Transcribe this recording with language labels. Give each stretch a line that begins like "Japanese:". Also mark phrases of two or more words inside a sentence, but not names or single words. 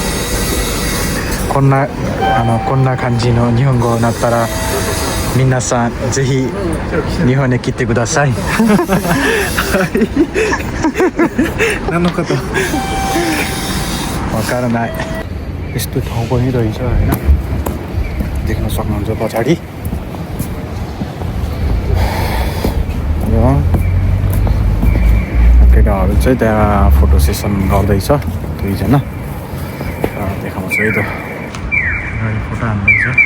Japanese: こんな感じの日本語になったら皆さんぜひ日本に来てください。何のこと？
Nepali: わからない。यस्तो ठाउँ पनि रहेछ होइन। देख्न सक्नुहुन्छ पछाडि। केटाहरू चाहिँ त्यहाँ फोटो सेसन गर्दैछ 2 जना। देखाउँछु है त। अगाडि फोटो हान्दैछ।